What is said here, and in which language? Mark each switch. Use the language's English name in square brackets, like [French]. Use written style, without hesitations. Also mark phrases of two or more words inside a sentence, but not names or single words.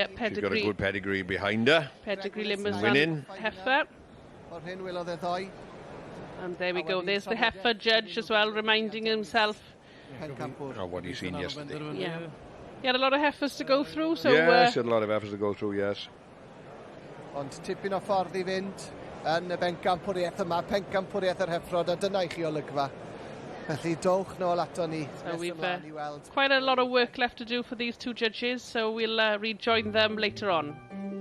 [English] she's got a good pedigree behind her. Pedigree Limousin winning heifer. And there we go. There's the heifer judge as well, reminding himself of what he's seen yesterday. Yeah, he had a lot of heifers to go through. So yes, he had a lot of heifers to go through. Yes. [Welsh] Ond tipyn o ffordd I fynd yn y bencampwriaeth yma, pencampwriaeth yr heffrod, a dyna I chi olygfa. Felly dowch nôl ato ni. [English] So we've quite a lot of work left to do for these two judges, so we'll rejoin them later on.